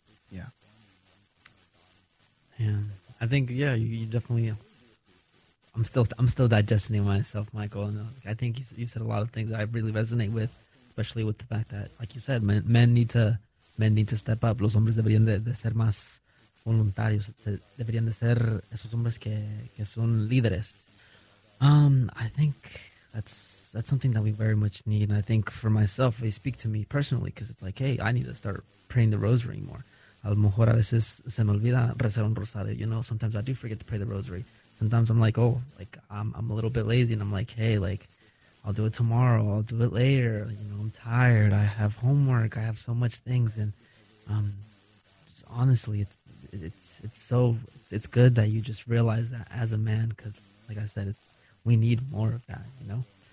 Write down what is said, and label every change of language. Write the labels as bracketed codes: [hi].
[en] Yeah. And I think, yeah, you definitely... I'm still digesting myself, Michael. And I think you said a lot of things that I really resonate with, especially with the fact that, like you said, men need to step up. [es] Los hombres deberían de ser más voluntarios. Deberían de ser esos hombres que son líderes. [en] I think that's something that we very much need. And I think for myself, they speak to me personally because it's like, hey, I need to start praying the rosary more. [es] A lo mejor a veces se me olvida rezar un rosario. [en] You know, sometimes I do forget to pray the rosary. Sometimes I'm like, oh, like I'm a little bit lazy, and I'm like, hey, like I'll do it tomorrow, I'll do it later. You know, I'm tired. I have homework. I have so much things, and just honestly, it's good that you just realize that as a man, because like I said, we need more of that, you know.